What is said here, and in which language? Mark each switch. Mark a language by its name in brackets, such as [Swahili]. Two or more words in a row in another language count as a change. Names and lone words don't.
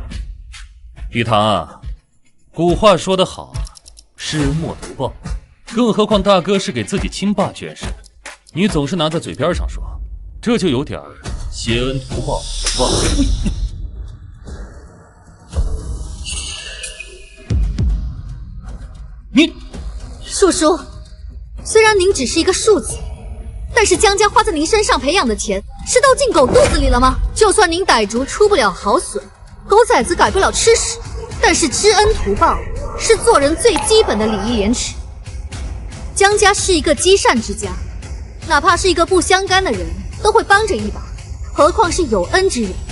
[Chinese] 雨堂，古話說得好，施恩莫圖報。更何況大哥是給自己親爸捐屍，你總是拿在嘴邊上說，這就有點謝恩圖報，忘恩負義。你，叔叔，虽然您只是一個庶子，但是江家花在您身上培養的錢，是都進狗肚子裡了嗎？就算您傣族出不了好筍，狗崽子改不了吃屎，但是知恩圖報是做人最基本的禮義廉恥。江家是一個積善之家，哪怕是一個不相干的人都會幫着一把，何況是有恩之人。